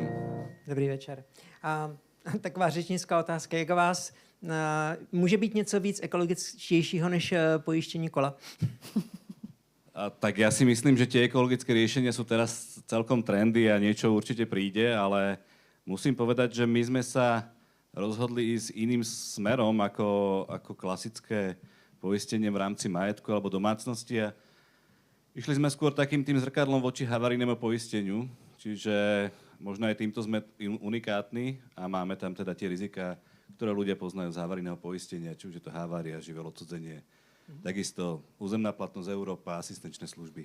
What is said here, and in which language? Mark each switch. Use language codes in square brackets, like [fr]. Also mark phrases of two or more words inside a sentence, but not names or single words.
[cs] Dobrý večer. Taková řečnická otázka. Jak vás může být něco víc ekologičtějšího než pojištění kola? [sk] Tak ja si myslím, že tie ekologické riešenia sú teraz celkom trendy a niečo určite príde, ale musím povedať, že my sme sa rozhodli ísť iným smerom ako klasické poistenie v rámci majetku alebo domácnosti a išli sme skôr takým tým zrkadlom voči havarijnému poisteniu, čiže možno aj týmto sme unikátni a máme tam teda tie rizika, ktoré ľudia poznajú z havarijného poistenia, či už je to havária, živé odcudzenie, takisto územná platnosť Európa, asistenčné služby.